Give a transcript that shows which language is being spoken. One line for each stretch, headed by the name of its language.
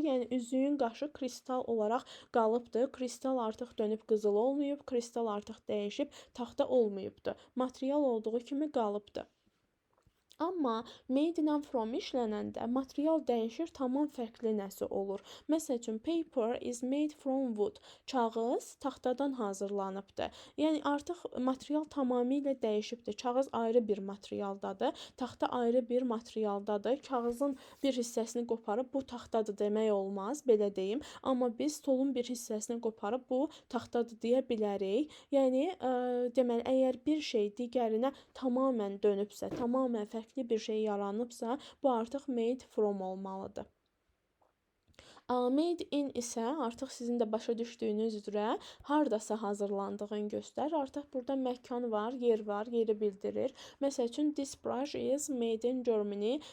Azerbaijani: Yəni üzüyün qaşı kristal olaraq qalıbdır. Kristal artıq dönüb qızıl olmayıb, kristal artıq dəyişib, taxta olmayıbdır. Material olduğu kimi qalıbdır. Amma made ilə from işlənəndə material dəyişir, tamam fərqli nəsə olur. Məsəl üçün,
English: paper is made from wood.
Azerbaijani: Kağız taxtadan hazırlanıbdır. Yəni artıq material tamamilə dəyişibdir. Kağız ayrı bir materialdadır, taxta ayrı bir materialdadır. Kağızın bir hissəsini qoparıb bu taxtadır demək olmaz, belə deyim. Amma biz stolun bir hissəsini qoparıb bu taxtadır deyə bilərik. Yəni deməli, əgər bir şey digərinə tamamən dönübsə, tamamən fərqli bir şey yaranıbsa, bu artıq made from olmalıdır. Made in isə artıq sizin də başa düşdüyünüz üzrə hardasa hazırlandığını göstərir. Artıq burada məkan var, yer var, yeri bildirir. Məsəl üçün,
English: this brush is made in Germany.